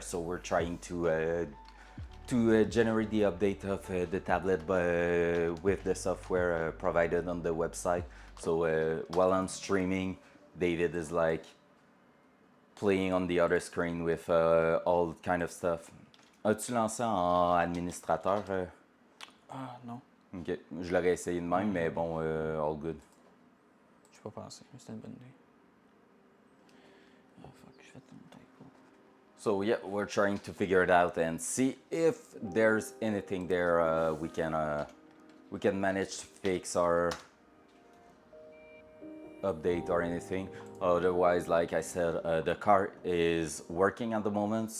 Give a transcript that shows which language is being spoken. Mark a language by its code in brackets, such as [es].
[en] So we're trying to generate the update of the tablet with the software provided on the website. So while I'm streaming, David is like playing on the other screen with all kind of stuff. [fr] As-tu lancé en administrateur? Ah, non. Ok, je l'aurais essayé de même, mais bon, [en] all good. [fr] Je peux pas penser, mais c'était une bonne idée. [en] Oh fuck, [fr] je fais un typo. [en] So yeah, we're trying to figure it out and see if there's anything there we can manage to fix or update or anything. Otherwise, like I said, the car is working at the moment.